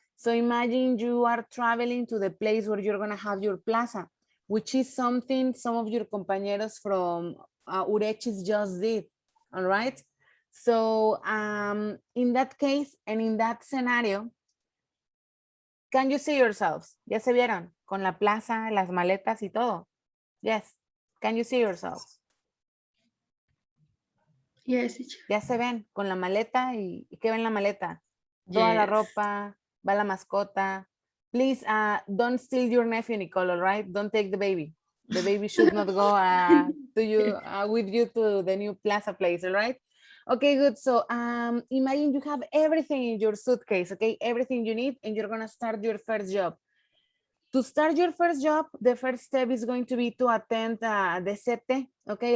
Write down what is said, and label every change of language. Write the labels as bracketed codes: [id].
[en] So imagine you are traveling to the place where you're gonna have your plaza, which is something some of your compañeros from Urechis just did, all right? So in that case and in that scenario, can you see yourselves? [es] ¿Ya se vieron? Con la plaza, las maletas y todo. [en] Yes. Can you see yourselves? Yes, teacher. [es] Ya se ven con la maleta y ¿qué ven la maleta? Toda la [en] Yes. [es] ropa, va la mascota. [en] Please don't steal your nephew, Nicole, all right? Don't take the baby. The baby should not go to you with you to the new plaza place, all right? Okay, good. So imagine you have everything in your suitcase, okay? Everything you need, and you're gonna start your first job. To start your first job, the first step is going to be to attend the CT, okay?